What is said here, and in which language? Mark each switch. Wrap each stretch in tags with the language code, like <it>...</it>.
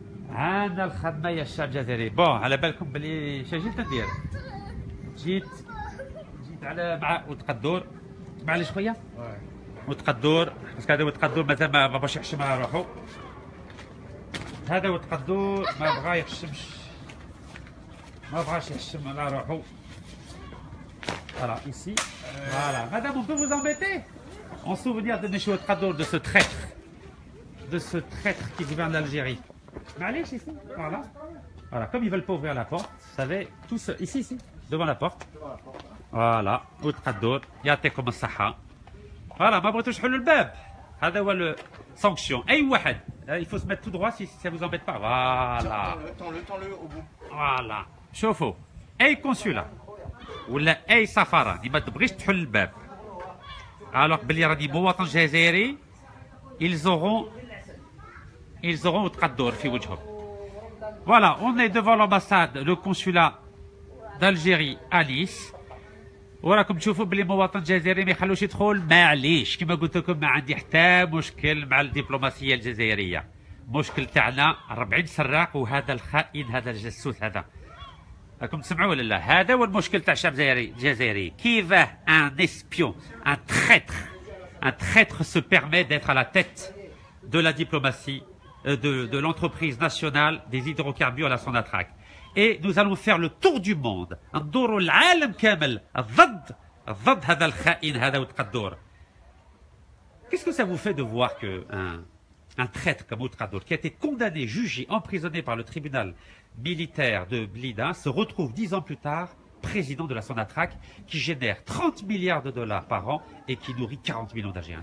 <ar>عندنا الخدمه يا الشعب الجزائري. بون على بالكم بلي اش جيت ندير؟ جيت على مع وتقدور، تسمع لي شويه؟ وتقدور، باسكو هذا وتقدور مازال ما باش يحشم على روحو. هذا وتقدور ما بغا يحشمش، ما بغاش يحشم على روحو.</ar> <fr>Voilà, ici. Voilà. Madame, on peut vous embêter? En souvenir de M. Ouattara, de ce traître qui gouverne l'Algérie. Allez, ici. Voilà. Voilà, comme ils veulent pas ouvrir la porte, vous savez, tous ici, devant la porte.</fr> <ar>Voilà, Ouattara, يعطيكم الصحة. Voilà, ما بغيتوش تحلوا الباب. هذا هو السانكسيون. أي واحد.</ar> <fr>Il faut se mettre tout droit si ça vous embête pas. Voilà. Tends-le au bout. Voilà.</fr> <ar>شوفوا، أي كونسولا ولا اي سفاره اللي ما تبغيش تحل الباب الوغ بلي راني مواطن جزائري، ils auront تقدر في وجههم.</ar> <fr>Voilà, on est devant l'ambassade, le consulat d'Algérie à Nice.</fr> <ar>وراكم تشوفوا بلي مواطن جزائري ما يخلوش يدخل، معليش كما قلت لكم ما عندي حتى مشكل مع الدبلوماسيه الجزائريه. المشكل تاعنا 40 سراق وهذا الخائن، هذا الجاسوس هذا. راكم تسمعوا ولا لا؟ هذا هو المشكل تاع الشعب الجزائري.</ar> <fr>كيفاه ان اسبيون، ان traître se permet d'être à la tête de la diplomatie de l'entreprise nationale des hydrocarbures à la Sonatrach. Et nous allons faire le tour du monde، ندوروا العالم كامل ضد هذا الخائن هذا وتقدور. Qu'est-ce que ça vous fait de voir que un traître comme Ouattara, qui a été condamné, jugé, emprisonné par le tribunal militaire de Blida, se retrouve 10 ans plus tard président de la Sonatrach, qui génère 30 milliards de dollars par an et qui nourrit 40 millions d'Algériens.</fr>